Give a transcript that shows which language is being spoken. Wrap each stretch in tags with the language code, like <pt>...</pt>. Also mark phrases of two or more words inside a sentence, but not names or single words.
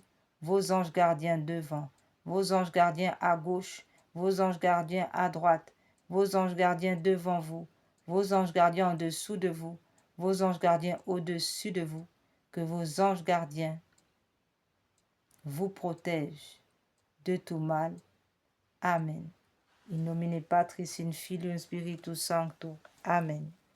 <fr>Vos anges gardiens devant, vos anges gardiens à gauche, vos anges gardiens à droite, vos anges gardiens devant vous, vos anges gardiens en dessous de vous, vos anges gardiens au-dessus de vous. Que vos anges gardiens vous protègent de tout mal. Amen.</fr> <la>In nomine Patris, in Filium, Spiritus Sancto. Amen.</la>